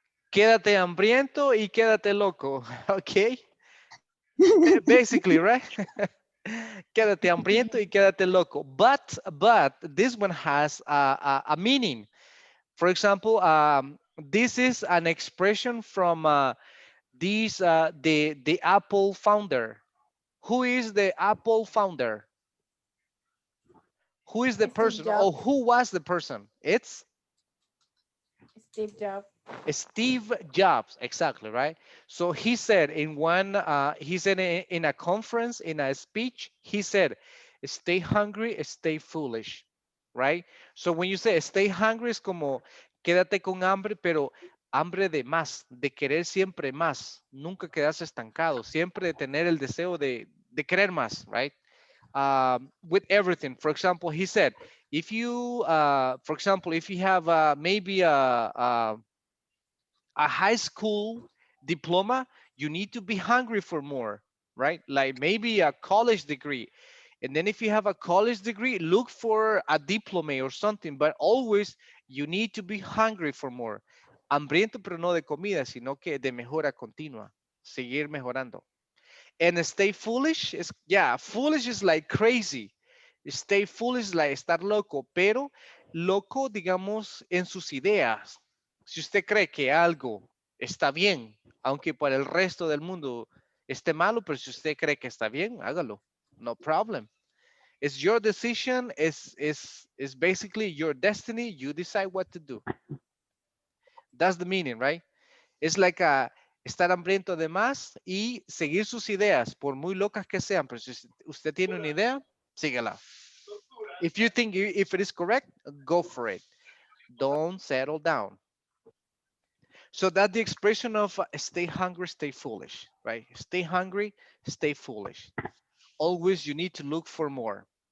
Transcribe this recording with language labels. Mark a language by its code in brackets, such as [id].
[es] Quédate hambriento y quédate loco. [en] Okay. Basically, right? [es] Quédate hambriento y quédate loco. [en] But this one has a meaning. For example, this is an expression from the Apple founder. Who is the Apple founder? Who is the person? Or who was the person? It's Steve Jobs. Steve Jobs, exactly, right? So he said in one, he said in a conference, in a speech, he said, stay hungry, stay foolish, right? So when you say stay hungry, [es] es como quédate con hambre, pero hambre de más, de querer siempre más, nunca quedarse estancado, siempre de tener el deseo de querer más, [en] right? With everything. For example, he said, if you, for example, if you have maybe a high school diploma, you need to be hungry for more, right? Like maybe a college degree. And then if you have a college degree, look for a diploma or something, but always you need to be hungry for more. [es] Hambriento, pero no de comida, sino que de mejora continua. Seguir mejorando. [en] And stay foolish is, yeah, foolish is like crazy. Stay foolish like [es] estar loco, pero loco, digamos, en sus ideas. Si usted cree que algo está bien, aunque para el resto del mundo esté malo, pero si usted cree que está bien, hágalo. [en] No problem. It's your decision. Is basically your destiny. You decide what to do. That's the meaning, right? [es] Es like estar hambriento de más y seguir sus ideas, por muy locas que sean. Pero si usted tiene una idea, síguela. [en] If you think if it is correct, go for it. Don't settle down. So that's the expression of stay hungry, stay foolish, right? Stay hungry, stay foolish. Always you need to look for more.